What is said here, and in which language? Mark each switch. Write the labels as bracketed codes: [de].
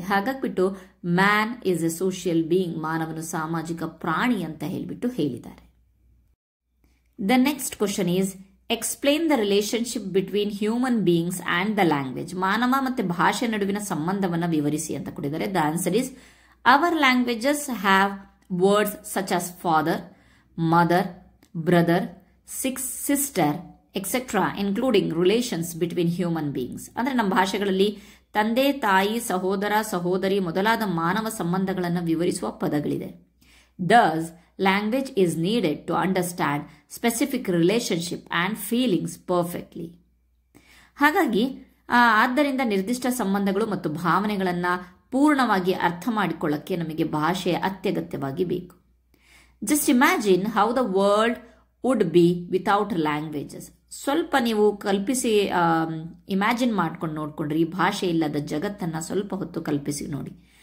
[kn] ಹಾಗಾಗ್ಬಿಟ್ಟು [en] man is a social being, [kn] ಮಾನವನು ಸಾಮಾಜಿಕ ಪ್ರಾಣಿ ಅಂತ ಹೇಳಿದ್ದಾರೆ. [en] The next question is explain the relationship between human beings and the language. [kn] ಮಾನವ ಮತ್ತೆ ಭಾಷೆ ನಡುವಿನ ಸಂಬಂಧವನ್ನು ವಿವರಿಸಿ ಅಂತ ಕೊಟ್ಟಿದ್ದಾರೆ. [en] The answer is our languages have words such as father, mother, brother, sister, etc. including relations between human beings. [kn] ಅಂದ್ರೆ ನಮ್ಮ ಭಾಷೆಗಳಲ್ಲಿ ತಂದೆ, ತಾಯಿ, ಸಹೋದರ, ಸಹೋದರಿ ಮೊದಲಾದ ಮಾನವ ಸಂಬಂಧಗಳನ್ನು ವಿವರಿಸುವ ಪದಗಳಿದೆ. [en] Thus, language is needed to understand specific relationship and feelings perfectly. [kn] ಹಾಗಾಗಿ ಆದ್ದರಿಂದ ನಿರ್ದಿಷ್ಟ ಸಂಬಂಧಗಳು ಮತ್ತು ಭಾವನೆಗಳನ್ನು ಪೂರ್ಣವಾಗಿ ಅರ್ಥ ಮಾಡಿಕೊಳ್ಳಕ್ಕೆ ನಮಗೆ ಭಾಷೆ ಅತ್ಯಗತ್ಯವಾಗಿ ಬೇಕು. [en] Just imagine how the world would be without languages. [kn] ಸ್ವಲ್ಪ ನೀವು ಕಲ್ಪಿಸಿ ಇಮ್ಯಾಜಿನ್ ಮಾಡ್ಕೊಂಡು ನೋಡ್ಕೊಂಡ್ರಿ, ಭಾಷೆ ಇಲ್ಲದ ಜಗತ್ತನ್ನ ಸ್ವಲ್ಪ ಹೊತ್ತು ಕಲ್ಪಿಸಿ ನೋಡಿ.